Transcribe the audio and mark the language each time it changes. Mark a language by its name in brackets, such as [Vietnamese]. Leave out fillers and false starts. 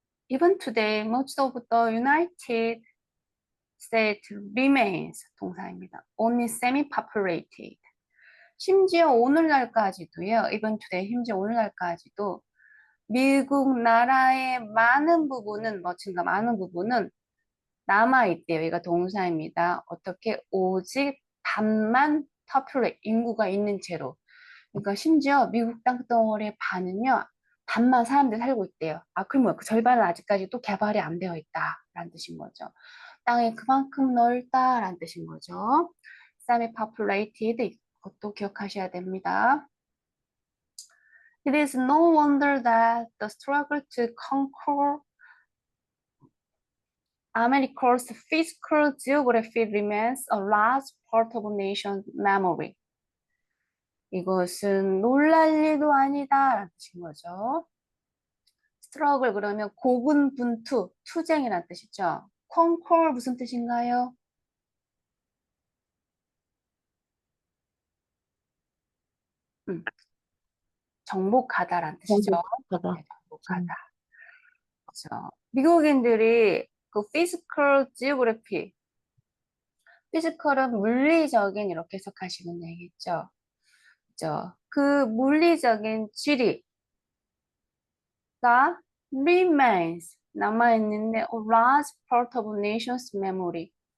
[English] Even today, most of the United States remains [Korean] 동사입니다. [English] Only semi-populated. [Korean] 심지어 오늘날까지도요, 이번 주에 심지어 오늘날까지도 미국 나라의 많은 부분은, 증가 많은 부분은 남아있대요. 이거 동사입니다. 어떻게? 오직 반만 populate, 인구가 있는 채로. 그러니까 심지어 미국 땅덩어리의 반은요, 반만 사람들이 살고 있대요. 그러면 그 절반은 아직까지 또 개발이 안 되어 있다라는 뜻인 거죠. 땅이 그만큼 넓다라는 뜻인 거죠. semi-populated, 그것도 기억하셔야 됩니다. [English] It is no wonder that the struggle to conquer America's physical geography remains a large part of nation's memory. [Korean] 이것은 놀랄 일도 아니다라는 뜻인 거죠. struggle 그러면 고군분투, 투쟁이라는 뜻이죠. conquer 무슨 뜻인가요? 음, 정복하다라는 뜻이죠. 정복하다. 네, 정복하다. 그렇죠. 미국인들이 그 physical geography, 피지컬은 물리적인 이렇게 해석하시면 되겠죠. 그죠? 그 물리적인 지리가 remains 남아있는데 [English] a large part of nation's memory.